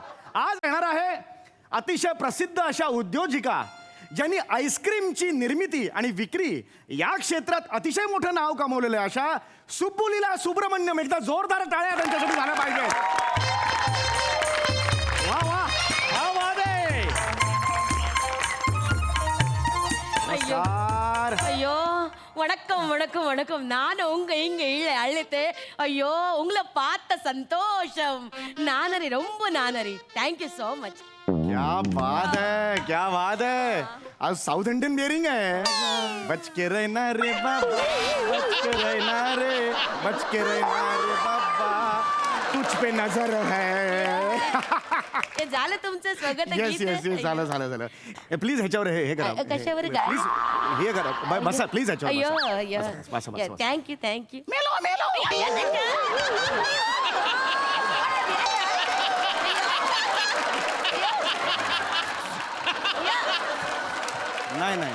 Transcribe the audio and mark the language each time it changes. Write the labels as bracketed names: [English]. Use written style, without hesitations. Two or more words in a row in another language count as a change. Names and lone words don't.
[Marathi] आज येणार आहे अतिशय प्रसिद्ध अशा उद्योजिका ज्यांनी आईस्क्रीमची निर्मिती आणि विक्री या क्षेत्रात अतिशय मोठं नाव कमवलेलं आहे, अशा सुब्बुलीला सुब्रमण्यम. एकदा जोरदार टाळ्या त्यांच्यासाठी झाल्या पाहिजे. वा वा वा वा दे. नमस्कार. [Tamil] ஐயோ வணக்கம் வணக்கம் வணக்கம் நான் உங்க இங்க அழைத்தேன். ஐயோ உங்களை பார்த்த சந்தோஷம். நானரி ரொம்ப நானரி. [English] Thank you so much. [Hindi] क्या बात है, क्या बात है. आज [English] South Indian bearing [Hindi] है. बच के रहना रे बाबा, बच के रहना रे, बच के रहना रे बाबा, तुझ पे नजर है. [Marathi] हे झालं तुमचं स्वागत [English] Yes yes yes, [Marathi] झालं झालं झालं. प्लीज ह्याच्यावर हे करा. कशावर काय? प्लीज हे करा. बसा प्लीज अयो ह्याच्यावर अयो बसा. बसा. [English] Thank you thank you. [Marathi] मेलो मेलो. नाही नाही